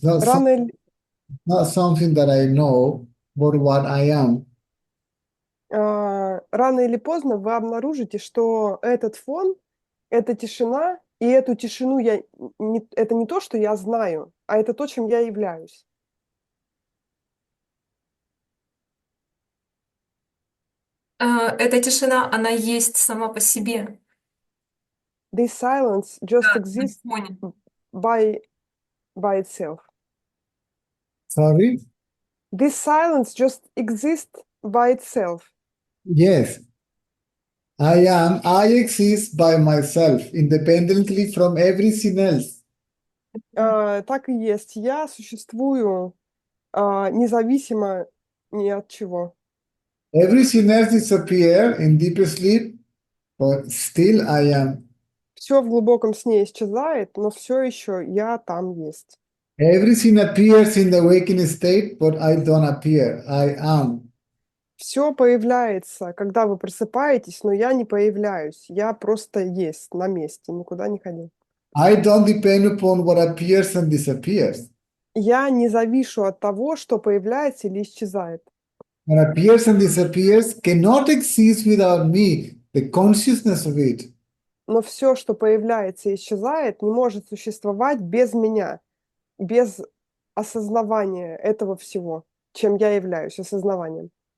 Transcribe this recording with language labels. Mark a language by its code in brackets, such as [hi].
[ru] Рано или, [en] not something that I know, but what I am. [ru] рано или поздно вы обнаружите, что этот фон, эта тишина, и эту тишину это не то, что я знаю, а это то, чем я являюсь. Эта тишина, она есть сама по себе. [en] This silence just [ru] Да, на [en] exists [ru] фоне. [en] by itself. Sorry? This silence just exists by itself. Yes. I exist by myself, independently from everything else. [ru] Так и есть. Я существую независимо ни от чего. [en] Everything else disappear in deep sleep, but still I am. [ru] Все в глубоком сне исчезает, но все еще я там есть. [en] Everything appears in the waking state, but I don't appear. I am. [ru] Все появляется, когда вы просыпаетесь, но я не появляюсь. Я просто есть на месте, никуда не ходил. [en] I don't depend upon what appears and disappears. [ru] Я не завишу от того, что появляется или исчезает. [en] What appears and disappears cannot exist without me, the consciousness of it. [ru] Но все, что появляется и исчезает, не может существовать без меня, без осознавания этого всего, чем я являюсь, осознаванием.